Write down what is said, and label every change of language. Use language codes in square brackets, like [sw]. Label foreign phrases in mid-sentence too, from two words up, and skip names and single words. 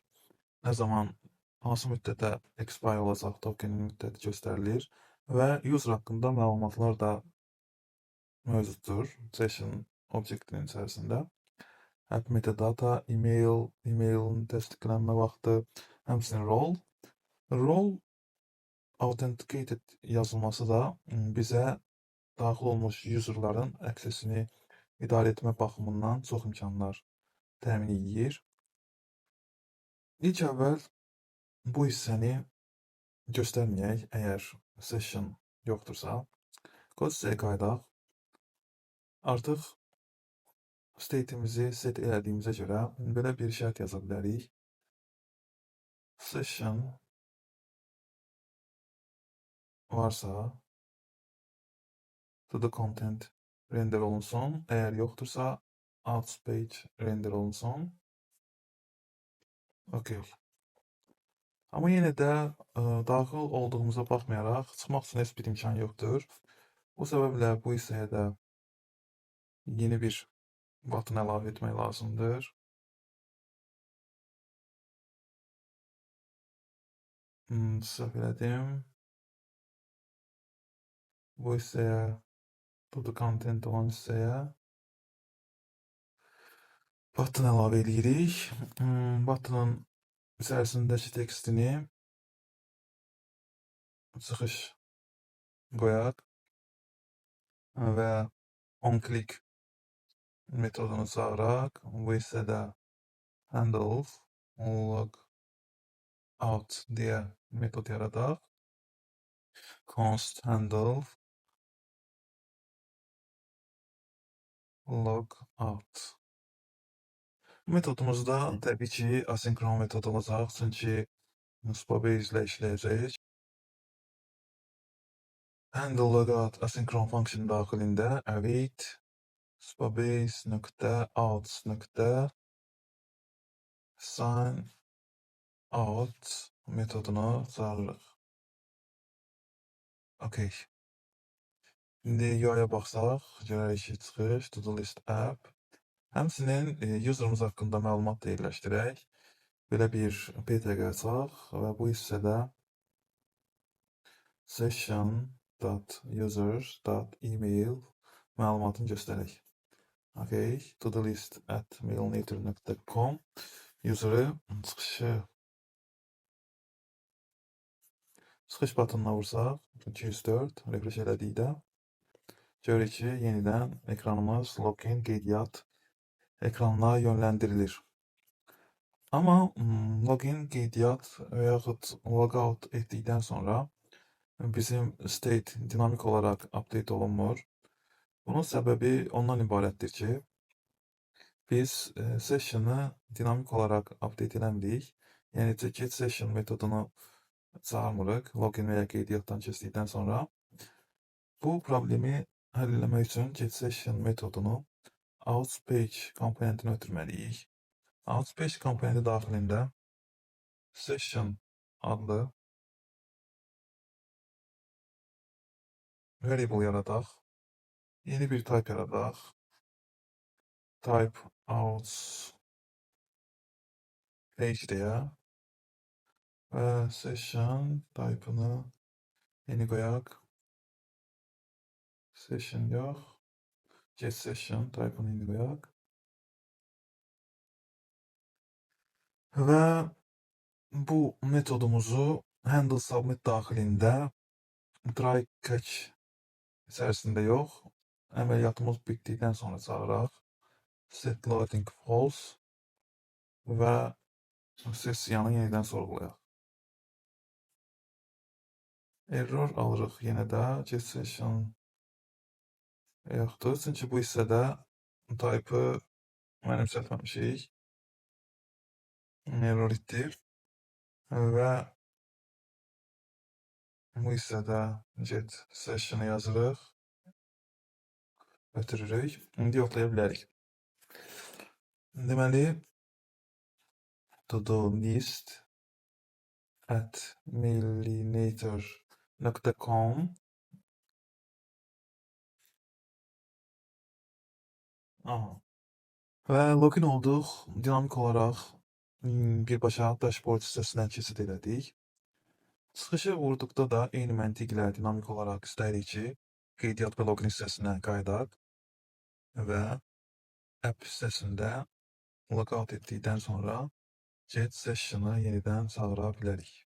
[az] Nə zaman hansı müddətə expire olacaq tokenin müddəti göstərilir və user haqqında məlumatlar da mövcuddur session obyektinin içərisində. [en] App metadata, [az] emailin təsdiqlənmə vaxtı, həmçinin role. [en] Role authenticated [az] yazılması da bizə daxil olmuş userların accessini idarə etmə baxımından çox imkanlar təmin edir. İlk əvvəl bu hissəni göstərməyək, əgər session yoxdursa. Kod hissəyə qayıdaq. Artıq state'imizi set elədiyimizə görə belə bir şərt yaza bilərik. Session varsa [en] to the content [az] render olunsun. Eğer yoxdursa [en] out page [az] render olunsun. Okey. Amma yenə də daxil olduğumuza baxmayaraq çıxmaq üçün heç bir imkan yoxdur. Bu səbəblə bu hissəyə də yeni bir button əlavə etmək lazımdır. Səhv elədim. Bu hissəyə, [en] to the content [az] olan hissəyə button əlavə edirik. Buttonun içərisindəki tekstini çıxış qoyaq və onClick metodunu çağıraq. Bu hissədə [en] handle log out [az] deyə metod yaradaq. [en] Const handle log out. [az] Metodumuzda təbii ki, asinkron metod olacaq, çünki Spabase ilə işləyəcək. [en] Handle logout [az] asinkron function daxilində [en] await spabase.out sign out [az] metodunu çağırırıq. Okey. İndi UI-ya baxsaq, görərik ki, çıxış, [en] to-do list app. [az] Həmçinin userımız haqqında məlumat da yerləşdirək. Belə bir PTG açaq və bu hissədə session.users.email məlumatını göstərək. Okay, [en] to-do list at mailnator.com [az] user'ı çıxış butonuna vursaq, 204 refresh elədikdə görürük ki, yenidən ekranımız login qeydiyyat ekranına yönləndirilir. Amma login qeydiyyat və yaxud logout etdikdən sonra bizim state dinamik olaraq update olunmur. Bunun səbəbi ondan ibarətdir ki, biz sessionu dinamik olaraq update eləmirik. Yəni [en] get session [az] metodunu çağırmırıq login və ya qeydiyyatdan keçdikdən sonra. Bu problemi həll etmək üçün [en] get session [az] metodunu outPage komponentini ötürməliyik. OutPage komponenti daxilində session adlı variable yaradaq. Yeni bir type yaradaq. [en] Type outs page [az] deyə və session type'ını yeni qoyaq. Session yox. [en] Get session [az] type'ını yeni qoyaq. Və bu metodumuzu [en] handle submit [az] daxilində [en] try catch [az] içərisində yox, əməliyyatımız bitdikdən sonra çağıraq. [en] Set loading false [az] və sessiyanı yenidən sorğulayaq. Error alırıq yenə də [en] get session [az] yoxdur, çünki bu hissədə type'ı mənimsətməmişik. Error etdir və bu hissədə [en] get session'ı [az] yazırıq, ötürürük. İndi yoxlaya bilərik. Deməli, [en] to-do list at mailinator.com [az] və login olduq. Dinamik olaraq birbaşa dashboard hissəsindən keçid elədik. Çıxışı vurduqda da eyni məntiqlə dinamik olaraq istəyirik ki, qeydiyyat və login hissəsinə qayıdaq və app hissəsində logout etdikdən sonra [en] get session'ı [az] yenidən çağıra bilərik.